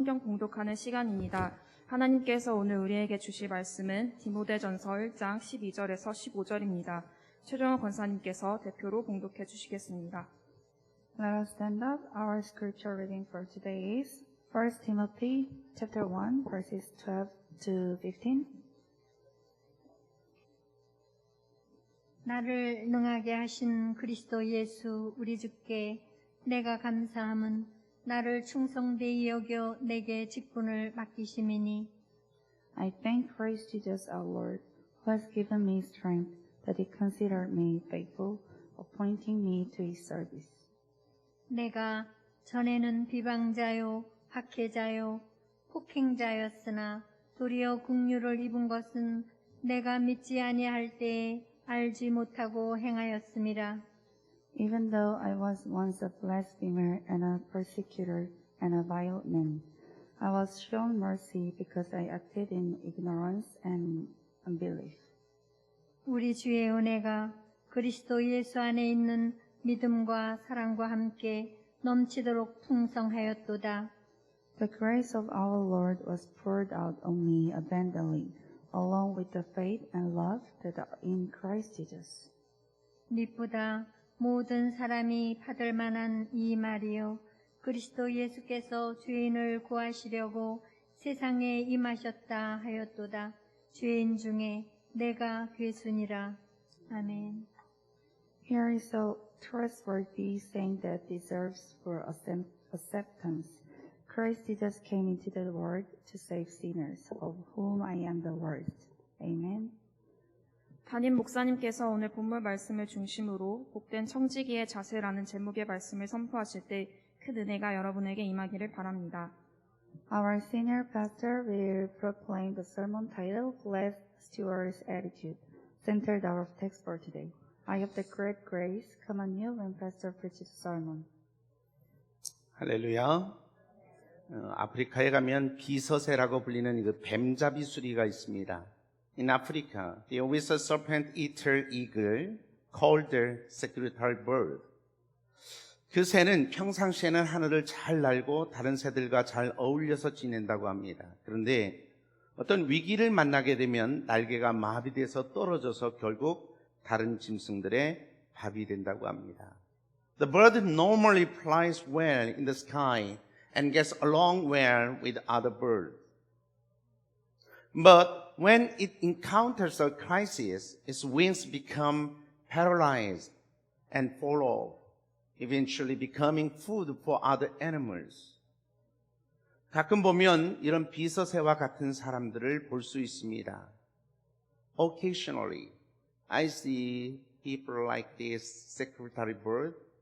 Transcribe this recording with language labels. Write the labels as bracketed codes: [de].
[ko] 성경 봉독하는 시간입니다. 하나님께서 오늘 우리에게 주실 말씀은 디모데전서 1장 12절에서 15절입니다. 최종원 권사님께서 대표로 봉독해 주시겠습니다. [en] Let us stand up. Our scripture reading for today is 1 Timothy chapter 1 verses 12 to 15. [ko] 나를 능하게 하신 그리스도 예수 우리 주께 내가 감사함은 나를 충성되이 여겨 내게 직분을 맡기심이니 [en] I thank Christ Jesus our Lord, who has given me strength, that he considered me faithful, appointing me to his service. [ko] 내가 전에는 비방자요 박해자요 폭행자였으나 도리어 긍휼을 입은 것은 내가 믿지 아니할 때에 알지 못하고 행하였음이라. [en] Even though I was once a blasphemer and a persecutor and a violent man, I was shown mercy because I acted in ignorance and unbelief. [ko] 우리 주의 은혜가 그리스도 예수 안에 있는 믿음과 사랑과 함께 넘치도록 풍성하였도다. [en] The grace of our Lord was poured out on me abundantly, along with the faith and love that are in Christ Jesus. [ko] 믿보다 모든 사람이 받을 만한 이 말이요 그리스도 예수께서 죄인을 구하시려고 세상에 임하셨다 하였도다. 죄인 중에 내가 괴순이라. 아멘. [en] Here is a trustworthy saying that deserves for acceptance. Christ Jesus came into the world to save sinners, of whom I am the worst. Amen. [ko] 담임 목사님께서 오늘 본문 말씀을 중심으로 복된 청지기의 자세라는 제목의 말씀을 선포하실 때 큰 은혜가 여러분에게 임하기를 바랍니다. [en] Our senior pastor will proclaim the sermon title, Blessed Steward's Attitude, centered our text for today. I have the great grace come on you when pastor preaches the sermon. [ko] 할렐루야. 아프리카에 가면 비서새라고 불리는 그 뱀잡이 수리가 있습니다. [en] In Africa, there is a serpent-eater eagle called the secretary bird. [ko] 그 새는 평상시에는 하늘을 잘 날고 다른 새들과 잘 어울려서 지낸다고 합니다. 그런데 어떤 위기를 만나게 되면 날개가 마비돼서 떨어져서 결국 다른 짐승들의 밥이 된다고 합니다. [en] The bird normally flies well in the sky and gets along well with other birds. But when it encounters a crisis, its wings become paralyzed and fall off, eventually becoming food for other animals. [ko] 가끔 보면 이런 비서새와 같은 사람들을 볼 수 있습니다. [en] Occasionally, I see people like this secretary bird.